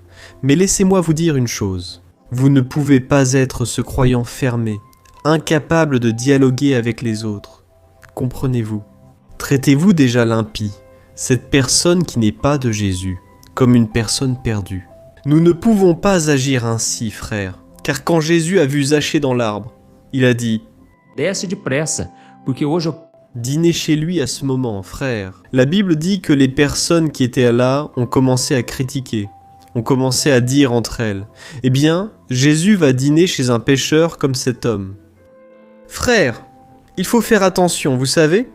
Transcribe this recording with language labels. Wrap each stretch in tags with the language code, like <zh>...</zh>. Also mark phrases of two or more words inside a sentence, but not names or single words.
<fr>Mais laissez-moi vous dire une chose. Vous ne pouvez pas être ce croyant fermé, incapable de dialoguer avec les autres. Comprenez-vous? Traitez-vous déjà l'impie, cette personne qui n'est pas de Jésus, comme une personne perdue. Nous ne pouvons pas agir ainsi, frères. Car quand Jésus a vu Zachée dans l'arbre, il a dit «</fr> <pt>Desce depressa, porque hoje eu... »</pt> <fr>Dîner chez lui à ce moment, frère. La Bible dit que les personnes qui étaient là ont commencé à critiquer, ont commencé à dire entre elles « Eh bien, Jésus va dîner chez un pécheur comme cet homme. » Frère, il faut faire attention, vous savez?</fr>